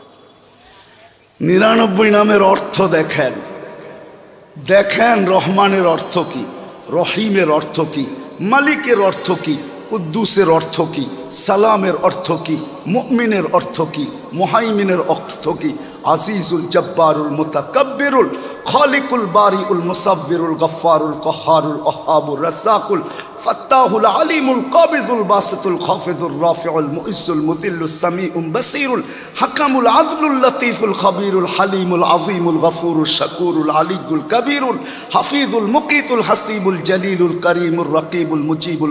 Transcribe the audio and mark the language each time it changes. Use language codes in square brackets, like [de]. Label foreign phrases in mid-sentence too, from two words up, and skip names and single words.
[bn] 99 নামের অর্থ দেখেন, দেখেন রহমানের অর্থ কি, রহিমের অর্থ কি, মালিকের অর্থ কি, কুদ্দুসের অর্থ কি, সালামের অর্থ কি, মুমিনের অর্থ কি, মুহাইমিনের অর্থ কি। [ar] العزيز الجبار المتكبر الخالق البارئ المصور الغفار القهار الوهاب الرزاق الفتاح العليم القابض الباسط الخافض الرافع المعز المذل السميع البصير الحكم العدل اللطيف الخبير الحليم العظيم الغفور الشكور العلي الكبير الحفيظ المقيت الحسيب الجليل الكريم الرقيب المجيب